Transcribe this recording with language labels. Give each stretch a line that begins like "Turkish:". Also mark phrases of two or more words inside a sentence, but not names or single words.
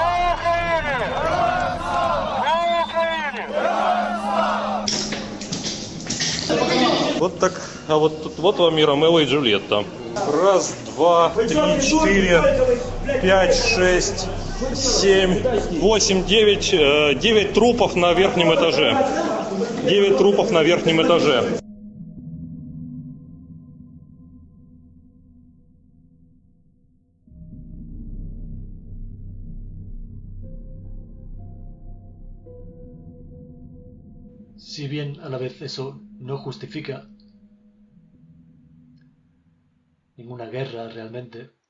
Russian: Вот так, а вот тут вот вам и Ромео и Джульетта. 1, 2, 3, 4, 5, 6, 7, 8, 9 трупов на верхнем этаже. 9 трупов на верхнем этаже.
Spanish: Si bien a la vez eso no justifica ninguna guerra realmente,